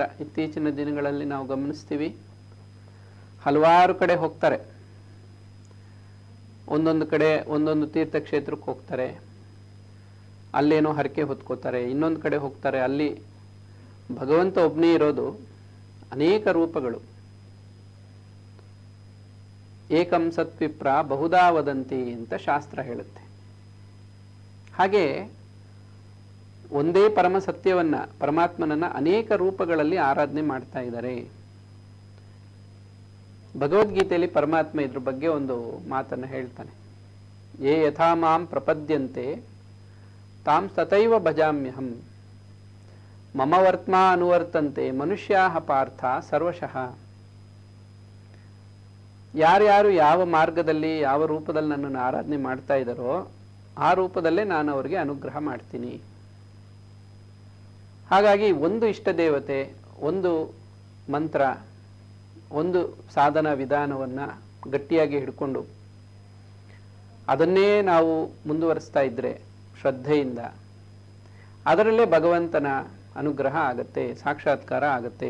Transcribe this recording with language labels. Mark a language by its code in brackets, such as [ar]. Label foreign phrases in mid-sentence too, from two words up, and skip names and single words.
[kn] ಇತ್ತೀಚಿನ ದಿನಗಳಲ್ಲಿ ನಾವು ಗಮನಿಸ್ತೀವಿ, ಹಲವಾರು ಕಡೆ ಹೋಗ್ತಾರೆ, ಒಂದೊಂದು ಕಡೆ ಒಂದೊಂದು ತೀರ್ಥಕ್ಷೇತ್ರಕ್ಕೆ ಹೋಗ್ತಾರೆ, ಅಲ್ಲೇನೋ ಹರಕೆ ಹೊತ್ಕೋತಾರೆ, ಇನ್ನೊಂದು ಕಡೆ ಹೋಗ್ತಾರೆ, ಅಲ್ಲಿ ಭಗವಂತ ಒಬ್ಬನೇ ಇರೋದು, ಅನೇಕ ರೂಪಗಳು. [sa] ಏಕಂ ಸತ್ವಿಪ್ರ ಬಹುಧಾ ವದಂತಿ [kn] ಅಂತ ಶಾಸ್ತ್ರ ಹೇಳುತ್ತೆ. ಹಾಗೆ ಒಂದೇ ಪರಮ ಸತ್ಯವನ್ನ, ಪರಮಾತ್ಮನನ್ನ ಅನೇಕ ರೂಪಗಳಲ್ಲಿ ಆರಾಧನೆ ಮಾಡ್ತಾ ಇದ್ದಾರೆ. ಭಗವದ್ಗೀತೆಯಲ್ಲಿ ಪರಮಾತ್ಮ ಇದ್ರ ಬಗ್ಗೆ ಒಂದು ಮಾತನ್ನು ಹೇಳ್ತಾನೆ. [sa] ಯೇ ಯಥಾ ಮಾಂ ಪ್ರಪದ್ಯಂತೆ ತಾಂ ತಥೈವ ಭಜಾಮ್ಯಹಂ ಮಮ ವರ್ತ್ಮಾ ಅನುವರ್ತಂತೆ ಮನುಷ್ಯಾಹ ಪಾರ್ಥ ಸರ್ವಶಃ. [kn] ಯಾರ್ಯಾರು ಯಾವ ಮಾರ್ಗದಲ್ಲಿ ಯಾವ ರೂಪದಲ್ಲಿ ನನ್ನನ್ನು ಆರಾಧನೆ ಮಾಡ್ತಾ ಇದ್ದಾರೋ ಆ ರೂಪದಲ್ಲೇ ನಾನು ಅವರಿಗೆ ಅನುಗ್ರಹ ಮಾಡ್ತೀನಿ. ಹಾಗಾಗಿ ಒಂದು ಇಷ್ಟ ದೇವತೆ, ಒಂದು ಮಂತ್ರ, ಒಂದು ಸಾಧನ ವಿಧಾನವನ್ನು ಗಟ್ಟಿಯಾಗಿ ಹಿಡ್ಕೊಂಡು ಅದನ್ನೇ ನಾವು ಮುಂದುವರಿಸ್ತಾ ಇದ್ರೆ ಶ್ರದ್ಧೆಯಿಂದ, ಅದರಲ್ಲೇ ಭಗವಂತನ ಅನುಗ್ರಹ ಆಗತ್ತೆ, ಸಾಕ್ಷಾತ್ಕಾರ ಆಗತ್ತೆ.